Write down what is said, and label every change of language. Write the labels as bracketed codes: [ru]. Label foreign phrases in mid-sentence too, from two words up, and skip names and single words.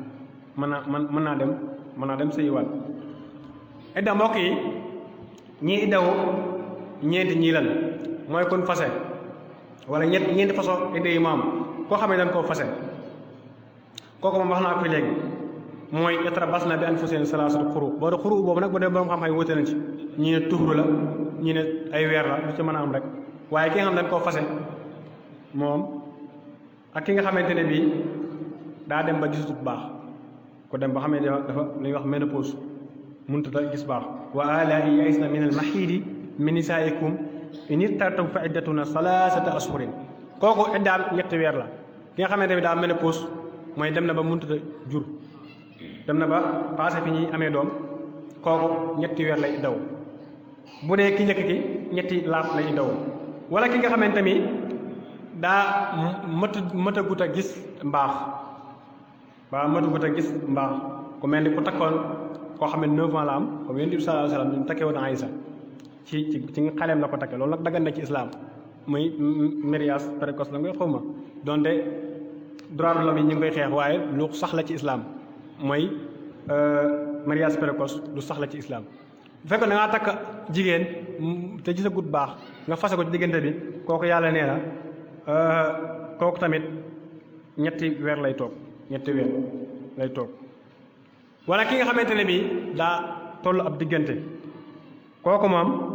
[wo] naa dem sëy waat idda mbokk yi ñii iddawu ñeenti ñii lan mooy kun fase wala ñeenti façon idda yi mu am koo xam ne dañ koo fase kooku moom wax naa ko léegi mooy [ar] يتربصن بأنفسهن ثلاثة قروء [wo] boobu nag bu dee borom xam-xam yi wute nañ ci ñi ne tuhru la ñi ne ay weer la lu ci mën a am rek waaye ki nga xam ne dañ koo fase moom ak ki nga xamante ne bii daa dem ba gisatu bu baax ko dem ba xam ne dafa lu ñuy wax ménopause mënut a gis baax [ar] واللائي يئسن من المحيض من نسائكم إن ارتبتم فعدتهن ثلاثة أشهر [wo] kooku iddaam ñetti weer la ki nga xamante ne daa ménopause mooy dem na ba mënut a jur dem na ba passé fi ñuy amee doom kooku ñetti weer lay daw bu dee ki njëkk ki ñetti laaf lay daw wala ki nga xamante ni daa mëtagut a gis mbaax ba mëtagut a gis mbaax ku mel ni ku takkoon koo xam ne 9 ans la am comme Yonent bi [ar] صلى الله عليه وسلم [wo] ñu takkee woon Aysa ci xaleem la ko takke loolu nag daggan na ci islam muy [fr] mariage précoce [wo] la ngay xawma donte [fr] droit de l'homme [wo] yi ñu ngi koy xeex waaye lu sax la ci islam mooy [fr] mariage précoce [wo] lu sax la ci islam bu fekkoon da ngaa takk jigéen te gisagut baax nga fase ko ci diggante bi kooku yàlla nee na kooku tamit ñetti weer lay toog wala ki nga xamante ne bii daa toll ab diggante kooku moom